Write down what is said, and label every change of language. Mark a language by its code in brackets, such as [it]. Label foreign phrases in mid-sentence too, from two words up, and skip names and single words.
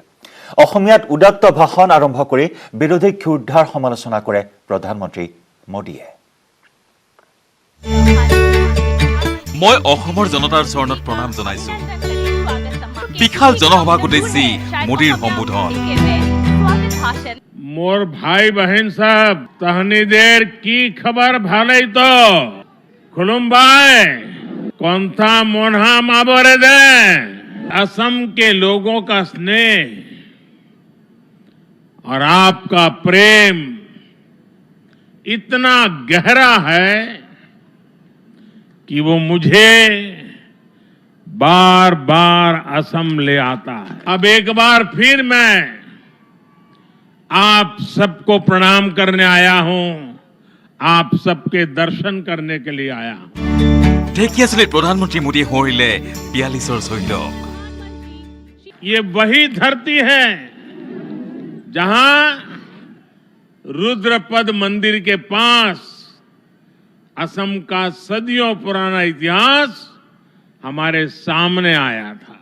[as] অসমীয়াত উদাত্ত ভাষণ আৰম্ভ কৰি বিৰোধীক ক্ষুদ্ধাৰ সমালোচনা কৰে প্ৰধানমন্ত্ৰী মোদীয়ে। মই অসমৰ জনতাৰ চৰণত প্ৰণাম জনাইছো। বিশাল জনসভাক উদ্দেশ্যি মোদীৰ সম্বোধন। मोर भाई बहन साहब तहनी देर की खबर भाले तो खुलुम्बाई कौनथा मोन्हा माबरे दे। [hi] असम के लोगों का स्नेह और आपका प्रेम इतना गहरा है कि वो मुझे बार बार असम ले आता है। अब एक बार फिर मैं आप सबको प्रणाम करने आया हूं, आप सबके दर्शन करने के लिए आया हूं। [as] ঢেকিয়াজুলিত প্ৰধানমন্ত্ৰী মোদীয়ে সুঁৱৰিলে ৪২ৰ শ্বহীদক। [hi] ये वही धरती है जहां रुद्रपद मंदिर के पास असम का सदियों पुराना इतिहास हमारे सामने आया था।